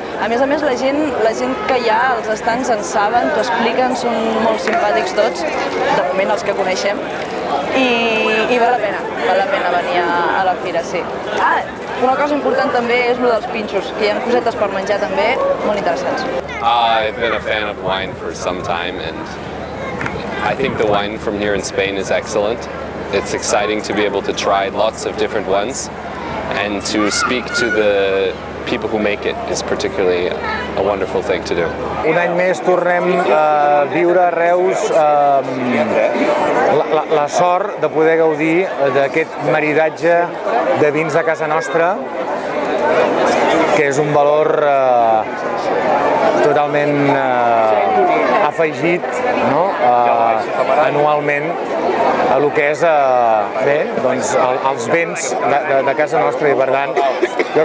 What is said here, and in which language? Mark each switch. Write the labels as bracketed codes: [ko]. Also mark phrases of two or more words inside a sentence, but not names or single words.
[ca] A més, la gent que hi ha als estands en saben, t'ho expliquen, són molt simpàtics tots, de moment els que coneixem, i val la pena venir a la fira, sí. Una cosa important també és el dels pinxos, que hi ha cosetes per menjar també molt interessants. [en] I've been a fan of wine for some time and I think the wine from here in Spain is excellent. It's exciting to be able to try lots of different ones and to speak to the people who make it is particularly a wonderful thing to do. [ca] Un any més tornem a viure a Reus la sort de poder gaudir d'aquest maridatge de vins de casa nostra, que és un valor totalment afegit anualment a el que és els béns de casa nostra, i per tant jo